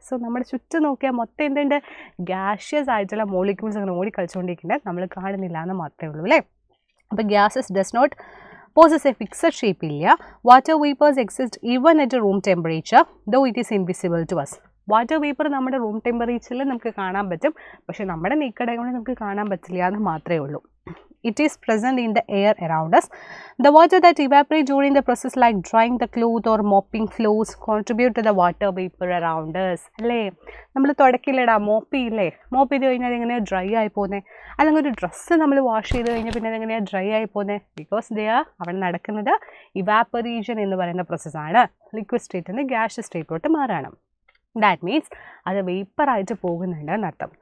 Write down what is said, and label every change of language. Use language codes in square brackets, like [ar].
[ml] So നമ്മുടെ ചുറ്റും നോക്കിയാൽ മൊത്തം എന്തുണ്ട്? ഗ്യാഷ്യസ് ആയിട്ടുള്ള മോളിക്യൂൾസ് അങ്ങനെ ഓടി കളിച്ചുകൊണ്ടിരിക്കുന്നത് നമ്മൾ കാണുന്നില്ല എന്ന് മാത്രമേ ഉള്ളൂ അല്ലേ. [en] അപ്പോൾ gases does not possess a fixed shape ഇല്ല. Water vapours exist even at room temperature, though it is invisible to us. [ml] Water vapour നമ്മുടെ റൂം ടെമ്പറേച്ചറിൽ നമുക്ക് കാണാൻ പറ്റും, പക്ഷേ നമ്മുടെ നീക്കട കൊണ്ട് നമുക്ക് കാണാൻ പറ്റില്ല എന്ന് മാത്രമേ ഉള്ളൂ. [en] It is present in the air around us. The water that evaporates during the process like drying the cloth or mopping floors contribute to the water vapor around us. [ml] അല്ലേ, നമ്മൾ തുടക്കില്ലടാ, മോപ്പ് ചെയ്യില്ലേ? മോപ്പ് ചെയ്ത് കഴിഞ്ഞാൽ എങ്ങനെയാണ് dry ആയി പോകുന്നത്? അല്ലെങ്കിൽ ഒരു ഡ്രസ്സ് നമ്മൾ വാഷ് ചെയ്ത് കഴിഞ്ഞാൽ പിന്നെ അതെങ്ങനെയാണ് ഡ്രൈ ആയി പോകുന്നത്? ബിക്കോസ് അവിടെ നടക്കുന്നത് ഇവാപ്പറേഷൻ എന്ന് പറയുന്ന പ്രോസസ്സാണ്. ലിക്വിഡ് സ്റ്റേറ്റിൽ നിന്ന് ഗ്യാസ് സ്റ്റേറ്റിലോട്ട് മാറാണ്. [en] that means [ml] അത് വേപ്പറായിട്ട് പോകുന്നുണ്ട് എന്നർത്ഥം.